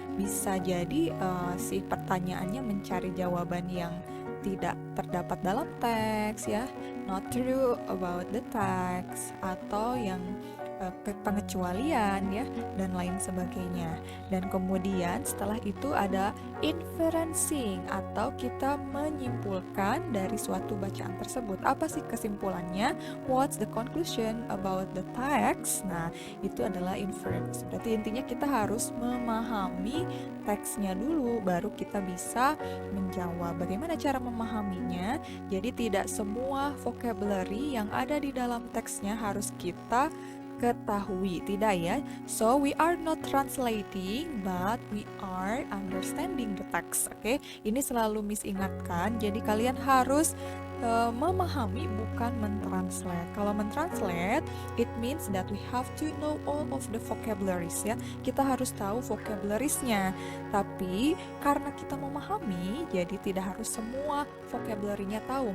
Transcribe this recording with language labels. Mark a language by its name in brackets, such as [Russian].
[Indonesian] Bisa jadi si pertanyaannya mencari jawaban yang tidak terdapat dalam teks ya, [English] not true about the text, [Indonesian] atau yang pengecualian ya, dan lain sebagainya. Dan kemudian setelah itu ada inferencing, atau kita menyimpulkan dari suatu bacaan tersebut. Apa sih kesimpulannya? [English] What's the conclusion about the text? [Indonesian] Nah, itu adalah inference. Berarti intinya kita harus memahami teksnya dulu, baru kita bisa menjawab. Bagaimana cara memahaminya? Jadi tidak semua vocabulary yang ada di dalam teksnya harus kita ketahui, tidak ya. [English] So we are not translating, but we are understanding the text. [Indonesian] Oke, ini selalu Miss ingatkan. Jadi kalian harus memahami, bukan mentranslate. Kalau mentranslate, [English] it means that we have to know all of the vocabularies ya. [Indonesian] Kita harus tahu vocabulariesnya. Tapi karena kita memahami, jadi tidak harus semua vocabulary-nya tahu.